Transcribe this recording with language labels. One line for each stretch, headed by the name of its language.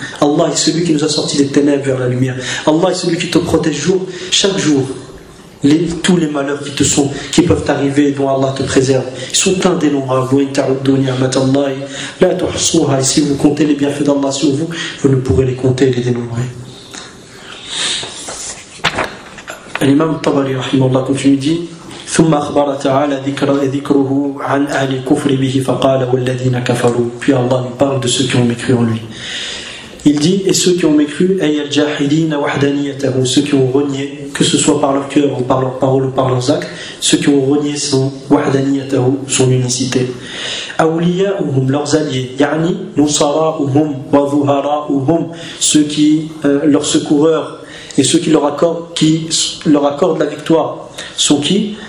French: Allah est celui qui nous a sortis des ténèbres vers la lumière. Allah est celui qui te protège chaque jour. Tous les malheurs qui peuvent t'arriver, dont Allah te préserve, ils sont indénombrables. Et si vous comptez les bienfaits d'Allah sur vous, vous ne pourrez les compter et les dénombrer. L'imam Tabari, rahimahullah, continue, dit
Arabic: ثم أخبر تعالى ذكره عن أهل الكفر به فقال والذين كفروا.
French: Puis Allah lui parle de ceux qui ont mécru en lui. Il dit, et ceux qui ont mécru, ceux qui ont renié, que ce soit par leur cœur ou par leurs paroles ou par leurs actes, ceux qui ont renié son unicité. Awliya'uhum, leurs alliés,
Arabic: yani nusara'uhum wa zuhara'uhum,
French: ceux qui, leurs secoureurs et ceux qui leur accordent la victoire, sont qui?